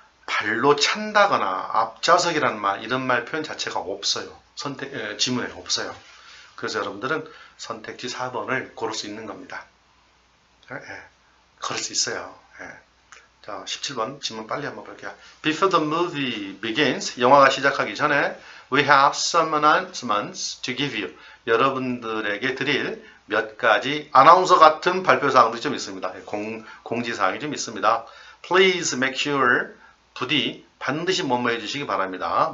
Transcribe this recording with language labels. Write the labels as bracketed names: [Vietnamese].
[Korean] 발로 찬다거나 앞좌석이라는 말, 이런 말 표현 자체가 없어요. 지문에 없어요. 그래서 여러분들은 선택지 4번을 고를 수 있는 겁니다. 고를 수 있어요. 자, 17번 지문 빨리 한번 볼게요. [English] Before the movie begins, [Korean] 영화가 시작하기 전에 [English] we have some announcements to give you. [Korean] 여러분들에게 드릴 몇 가지 아나운서 같은 발표사항들이 좀 있습니다. 공지사항이 좀 있습니다. [English] Please make sure, [Korean] 부디 반드시 뭐뭐 해주시기 바랍니다.